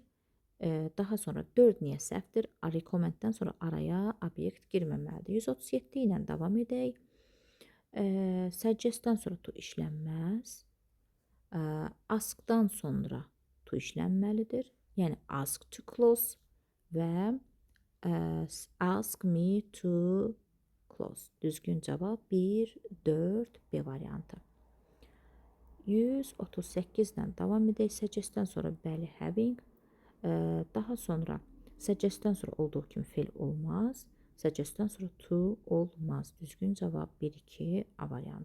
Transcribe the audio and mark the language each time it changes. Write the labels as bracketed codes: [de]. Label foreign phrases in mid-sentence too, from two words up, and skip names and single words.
[az] Daha sonra 4 niyə səhvdir? Recommenddən sonra araya obyekt girməməlidir. 137 ilə davam edək. Suggestdən sonra to işlənməz. Askdan sonra to işlənməlidir. Yəni [en] ask to close [az] və [en] ask me to close. [az] Düzgün cavab 1, 4, B variantı. 138-dən davam edək. Suggestdən sonra bəli having. Daha sonra suggestdən sonra olduğu kimi fe'l olmaz. Suggestdən sonra to olmaz. Düzgün cavab 1, 2, A variantı.